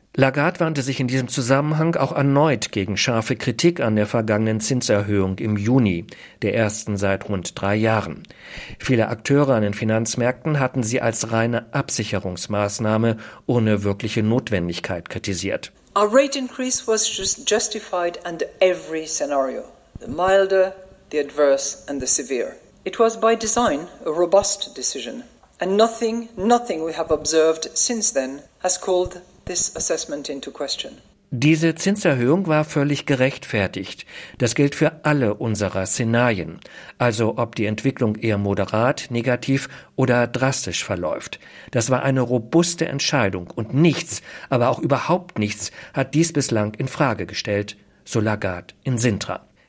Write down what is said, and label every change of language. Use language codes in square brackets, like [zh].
[de] Lagarde wandte sich in diesem Zusammenhang auch erneut gegen scharfe Kritik an der vergangenen Zinserhöhung im Juni, der ersten seit rund 3 Jahren. Viele Akteure an den Finanzmärkten hatten sie als reine Absicherungsmaßnahme ohne wirkliche Notwendigkeit kritisiert. [en] Our rate increase was justified under every scenario, the milder, the adverse and the severe. It was by design a robust decision and nothing we have observed since then has called this assessment into question. [de] Diese Zinserhöhung war völlig gerechtfertigt. Das gilt für alle unserer Szenarien, also ob die Entwicklung eher moderat, negativ oder drastisch verläuft. Das war eine robuste Entscheidung und nichts, aber auch überhaupt nichts hat dies bislang in Frage gestellt, so Lagarde in Sintra.